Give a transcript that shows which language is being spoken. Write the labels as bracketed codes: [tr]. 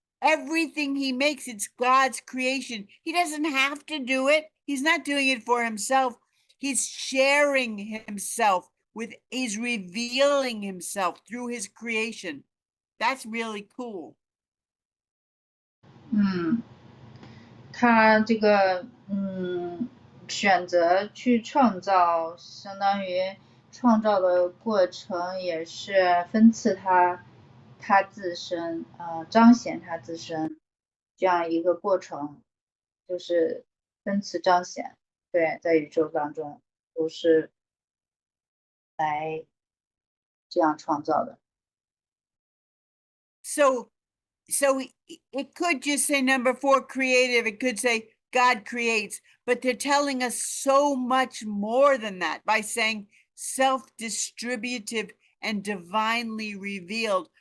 [en] Everything he makes, it's God's creation. He doesn't have to do it. He's not doing it for himself. He's sharing himself he's revealing himself through his creation. That's really cool. [zh] 他这个选择去创造，相当于创造的过程也是分赐他自身，彰显他自身这样一个过程，就是分赐彰显。对，在宇宙当中都是来这样创造的。 [en] So it could just say number 4, creative. It could say God creates, but they're telling us so much more than that by saying self-distributive and divinely revealed.